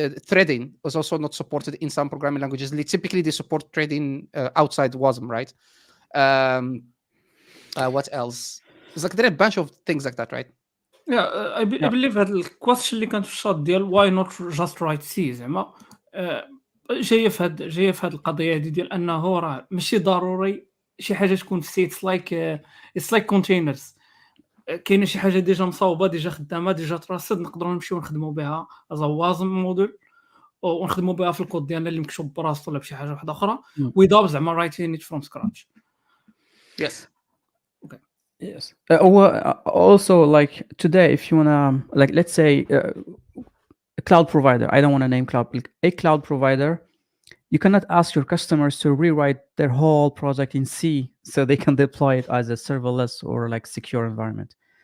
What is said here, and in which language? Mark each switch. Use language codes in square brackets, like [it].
[en] Threading is also not supported in some programming languages. Typically they support threading outside WASM, right? What else? There's like there are a bunch of things like that, right? I believe [ar] هاد الكويستشن اللي كانت في الشات ديال [en] why not just write C [ar] زعما جايه في هاد القضيه هذه ديال انه راه ماشي ضروري شي حاجه تكون في سي [en] it's like containers. [ar] كاينه شي حاجه ديجا مصاوبه ديجا خدامه ديجا تراصد نقدروا نمشيو نخدموا بها از وازم موديل ونخدموا بها في الكود ديالنا اللي مكتوب براسو ولا بشي حاجه واحده اخرى without زعما رايتين [en] it from scratch. Yes. Okay. Yes. Also like today if you wanna like let's say a cloud provider, I don't want to name a cloud provider, you cannot ask your customers to rewrite their whole project in C so they can deploy it as a serverless or like secure environment.